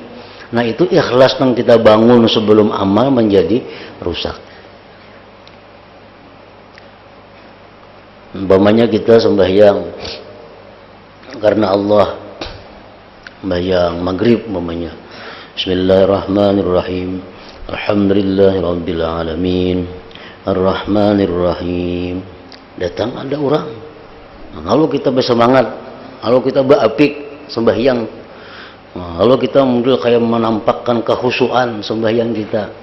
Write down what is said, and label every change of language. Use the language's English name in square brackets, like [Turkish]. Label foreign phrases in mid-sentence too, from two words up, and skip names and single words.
[Indonesian] Nah, itu ikhlas yang kita bangun sebelum amal menjadi rusak. Umpamanya kita sembahyang karena Allah, sembahyang maghrib umpamanya, [Arabic] بسم الله الرحمن الرحيم، الحمد لله رب العالمين, الرحمن الرحيم. [Indonesian] Datang ada orang, lalu kita bersemangat, lalu kita berapik sembahyang, lalu kita mungkin kayak menampakkan kehusuan sembahyang kita.